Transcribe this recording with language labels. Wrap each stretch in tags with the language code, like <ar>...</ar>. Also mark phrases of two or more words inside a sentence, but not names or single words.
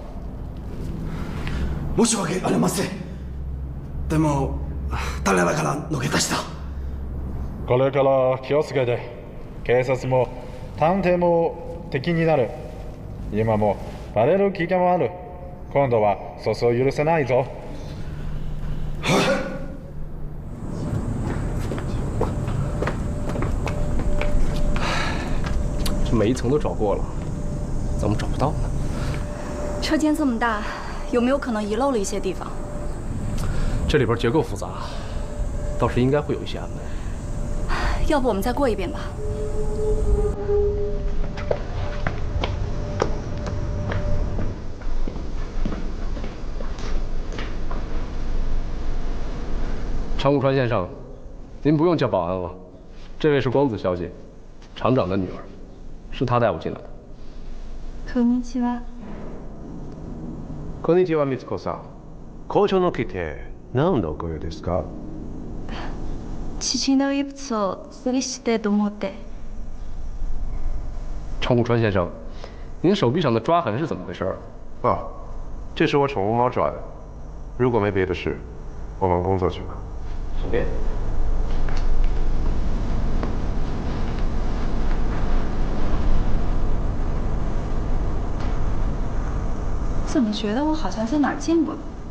<ja>申し訳ありません。でも誰らから逃げ出した。これから気をつけて。警察も探偵も敵になる。今もバレる危険もある。今度はそうそう許せないぞ。</ja> <zh>这每一层都找过了，怎么找不到呢？车间这么大，有没有可能遗漏了一些地方？这里边结构复杂，倒是应该会有一些安排。要不我们再过一遍吧。长谷川先生，您不用叫保安了，这位是光子小姐，厂长的女儿，是她带我进来的。</zh> <ja>こんにちは。こんにちは、美津子さん。工場の来て何のご用ですか？父の遺物を整理してと思って。</ja> <zh>长谷川先生，您手臂上的抓痕是怎么回事？哦，这是我宠物猫抓的。如果没别的事，我忙工作去了。随便。怎么觉得我好像在哪儿见过？</zh>